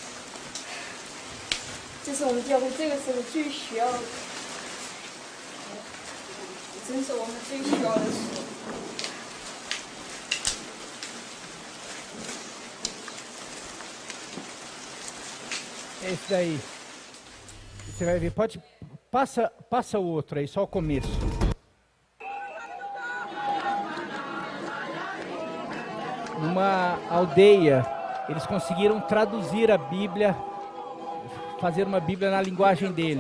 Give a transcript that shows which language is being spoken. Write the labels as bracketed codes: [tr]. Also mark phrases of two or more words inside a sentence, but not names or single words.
[zh] 这是我们教会这个时候最需要的，真是我们最需要的书。 [pt] Esse daí, você vai ver, passa o outro aí, só o começo. Numa aldeia, eles conseguiram traduzir a Bíblia, fazer uma Bíblia na linguagem deles.